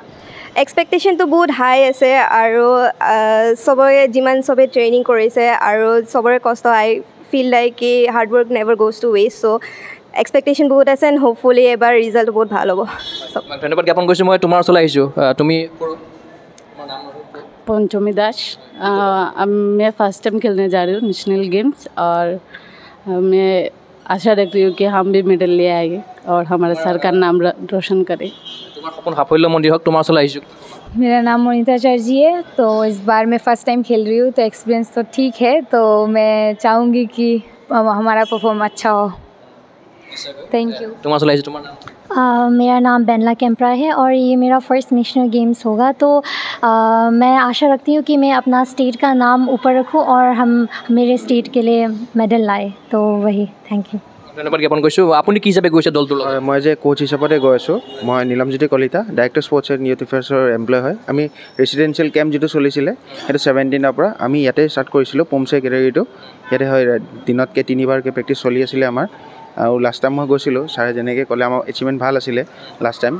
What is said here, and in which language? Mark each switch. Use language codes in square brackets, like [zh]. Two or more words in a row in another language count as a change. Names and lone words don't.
[as] এক্সপেক্টেশ্যনটো বহুত হাই আছে আৰু চবৰে চবে ট্ৰেইনিং কৰিছে আৰু চবৰে কষ্ট। [en] I feel like the hard work never goes to waste. So expectation [as] বহুত আছে [en] and hopefully [as] এবাৰ ৰিজাল্টটো বহুত ভাল হ'ব। ধন্যবাদ জ্ঞাপন কৰিছোঁ। মই তোমাৰ ওচৰলৈ আহিছোঁ, তুমি [hi] पंचमी दास। अब मैं [en] first time [hi] खेलने जा रही हूँ [en] national games [hi] और मैं आशा रखती हूँ कि हम भी मेडल ले आएंगे और हमारा सर का नाम रोशन करें। [as] তোমাৰ সপোন সাফল্য মন্দিৰ হওক। তোমাৰ ওচৰলৈ আহিছোঁ। [hi] मेरा नाम मोनिता चर्जी है। तो इस बार मैं [en] first time [hi] खेल रही हूँ, तो एक्सपीरियंस तो ठीक है, तो मैं चाहूँगी कि हमारा परफॉर्म अच्छा हो। [en] thank you. [as] তোমাৰ ওচৰলৈ আহিছোঁ, তোমাৰ নাম? [hi] मेरा नाम बेनला कैंपरा है और ये मेरा [en] first national games [hi] होगा। तो मैं आशा रखती हूँ कि मैं अपना स्टेट का नाम ऊपर रखूँ और हम मेरे स्टेट के लिए मेडल लाए। तो वही, [en] thank you. [as] ধন্যবাদ জ্ঞাপন কৰিছোঁ। আপুনি কি হিচাপে গৈছে দলটোৰ লগত? মই যে কোচ হিচাপতে গৈ আছোঁ, মই নীলমজ্যোতি কলিতা, ডাইৰেক্টৰ স্পৰ্টছ এণ্ড ইউথ এফেয়াৰ্ছৰ এমপ্লয় হয়। আমি [en] residential camp [as] যিটো চলিছিলে সেইটো 17ৰ পৰা আমি ইয়াতে ষ্টাৰ্ট কৰিছিলোঁ, পুমছে কেটেগৰীটো ইয়াতে হয়। দিনতকৈ 3বাৰকৈ প্ৰেক্টিছ চলি আছিলে আমাৰ। আৰু [en] last time [as] মই গৈছিলোঁ, ছাৰে যেনেকৈ ক'লে আমাৰ এচিভমেণ্ট ভাল আছিলে [en] last time.